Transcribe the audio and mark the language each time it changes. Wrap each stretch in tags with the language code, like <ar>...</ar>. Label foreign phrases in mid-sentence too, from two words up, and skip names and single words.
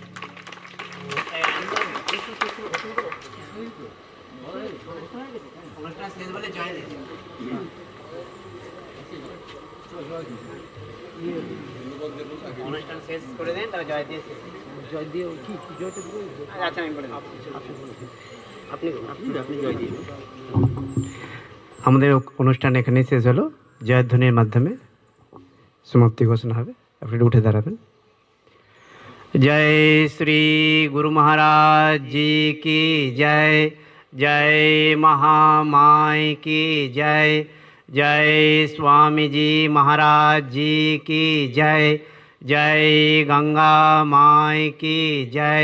<bn>অনুষ্ঠান শেষ করে দেন, তাহলে জয় দিয়ে জয় দিয়ে কি জয়টা আচ্ছা আমি বলে আপনি আপনি জয় দিয়ে। আমাদের অনুষ্ঠান এখানেই শেষ হলো। জয়ধ্বনির মাধ্যমে সমাপ্তি ঘোষণা হবে। আপনি উঠে দাঁড়াবেন।</bn> <hi>जय श्री गुरु महाराज जी की जय। जय महामाई की जय। जय स्वामी जी महाराज जी की जय। जय गंगा माई की जय।</hi>